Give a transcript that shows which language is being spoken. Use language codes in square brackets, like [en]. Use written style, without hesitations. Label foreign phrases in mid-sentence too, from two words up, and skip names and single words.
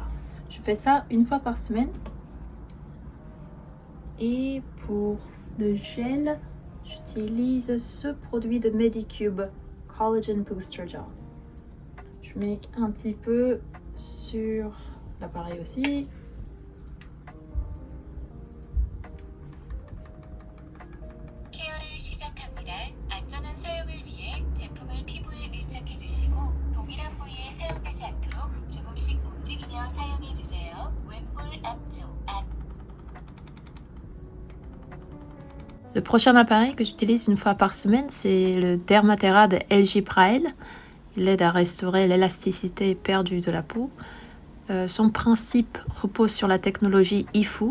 [fr] Je fais ça une fois par semaine. Et pour le gel, j'utilise ce produit de Medicube, Collagen Booster Gel. Je mets un petit peu sur l'appareil aussi. [ko] 케어를 시작합니다. 안전한 사용을 위해 제품을 피부에 밀착해 주시고 동일한 부위에 사용되지 않도록 조금씩 움직이며 사용해 주세요. 왼볼 앞쪽 앞. [fr] Le prochain appareil que j'utilise une fois par semaine, c'est le Dermatera de LG Prael. Il aide à restaurer l'élasticité perdue de la peau. Son principe repose sur la technologie IFU.